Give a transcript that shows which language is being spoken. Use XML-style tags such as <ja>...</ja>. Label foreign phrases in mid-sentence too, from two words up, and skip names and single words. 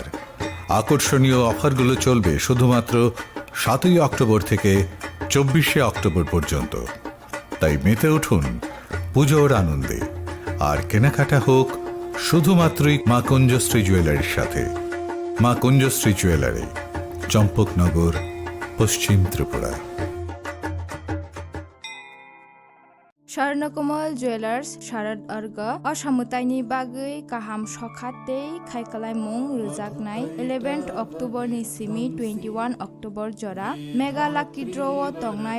<bn>আকর্ষণীয় অফারগুলো চলবে শুধুমাত্র 7ই অক্টোবর থেকে 24শে অক্টোবর পর্যন্ত। তাই মেতে উঠুন পুজোর আনন্দে, আর কেনাকাটা হোক শুধুমাত্রই মা কুঞ্জশ্রী জুয়েলারির সাথে। মা কুঞ্জশ্রী জুয়েলারি, চম্পকনগর, পশ্চিম ত্রিপুরা।</bn> <trp>स्वर्णकमल ज्वेलार्स शारद अर्ग असामुताइनि बागै काहाम सखाते खायखालायमुं रोजाकनाय 11 अक्टोबर नि सिमी 21 अक्टोबर जरा</trp> <en>mega lucky draw</en> <trp>तंगनाय</trp>